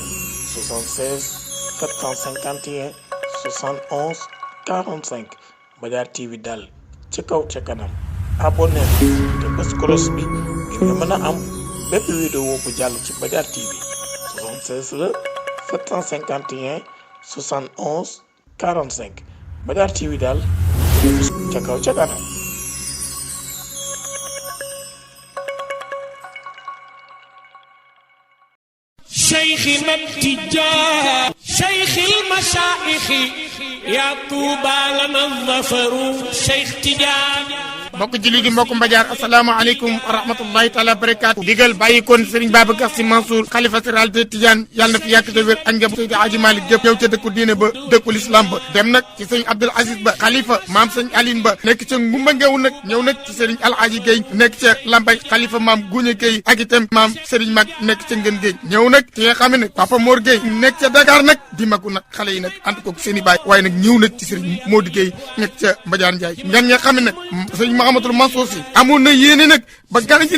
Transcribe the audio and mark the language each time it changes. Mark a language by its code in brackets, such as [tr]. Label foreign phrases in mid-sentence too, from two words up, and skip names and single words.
[wo] 76 751 71 45 Mbadiar TV daal ci kaw ca kanam abonné te bës cloche bi ngir nga mën a am bépp vidéo bu jàll ci Mbadiar TV 76 la 751 71 45 Mbadiar TV daal ca kaw ca kanam. [ar] شيخنا التجار شيخ المشايخ يا طوبى لنا الظفر شيخ تجار [wo] mbokk julli di mbokk Mbadiar [ar] السلام عليكم ورحمة الله تعالى بركاته [wo] digal bàyyikoon Serigne Babacar Sy Mansour xalifa [fr] général de [wo] Tidiane yàlla na fi yàgg te wér ak njaboot Seydi Hadji Malick Diop ñëw ca dëkku diine ba dëkku l'islam ba dem nag ci sëñ Abdoul Aziz Ba xalifa maam sëñ Aline Ba nekk ca Ngumba Ngeew nag ñëw nag ci Serigne Alhaji Gueye nekk ca Lambay xalifa maam Gougne Gueye ak itam maam Serigne Mag nekk ca Ngën Gueye ñëw nag ci nga xam ne nag Papa Mor Gueye nekk ca Dakar nag di magu nag xale yi nag ànd koog seen i baay waaye nag ñëw nag ci Serigne Modou Gueye nekk ca Mbadiar Ndiaye ngan nga xam ne nag sëñ Mahamadou Mansour Sy amoon na yéene nag ba gana ci